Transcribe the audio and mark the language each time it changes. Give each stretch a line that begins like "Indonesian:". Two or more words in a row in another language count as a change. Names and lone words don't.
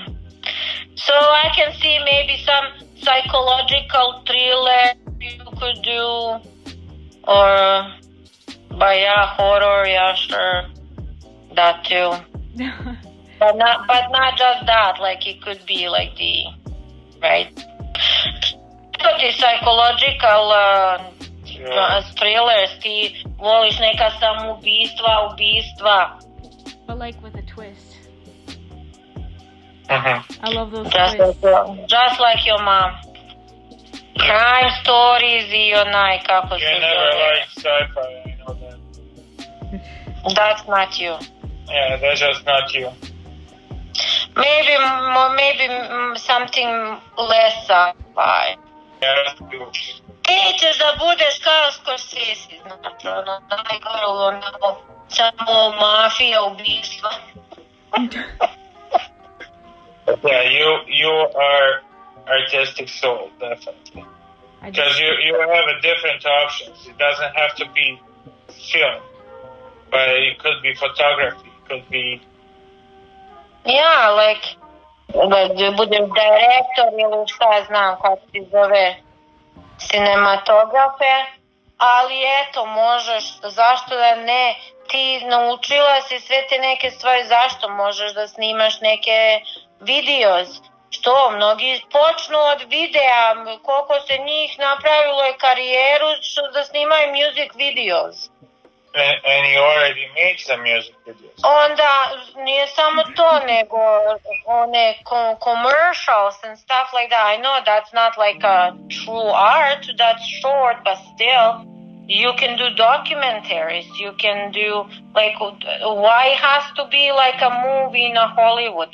English: So I can see maybe some psychological thriller you could do, or horror, yeah, sure, that too. But not just that. Like it could be like the right. But the psychological thrillers,
Serbian: ti voliš neka ubistva.
English: But like with a twist. Uh-huh. I love those Just twists. like your mom. Crime stories
Serbian: I onaj, kako
English: You
Serbian: se
English: never
Serbian: zove.
English: liked sci-fi, I know that. That's not you. Yeah, that's just not you. Maybe something less sci-fi. Yeah, that's you.
Serbian: Ti ćeš da budeš kao Scorsese, znači ono najgore, ono samo mafija, ubistva.
English: Yeah, you are artistic soul, definitely. Because you have a different options. It doesn't have to be film, but it could be photography, it could be...
Serbian: Ja, like, da budeš direktor ili šta znam kako ti zove, cinematografe, ali eto, možeš, zašto da ne, ti naučila si sve te neke stvari, zašto možeš da snimaš neke videos, što, mnogi počnu od videa, koliko se njih napravilo je karijeru što da snimaju
English: music videos. And you already made some music videos.
Serbian: Onda nije samo to, nego one
English: commercials and stuff like that. I know that's not like a true art, that's short, but still, you can do documentaries. You can do, like, why it has to be like a movie in Hollywood?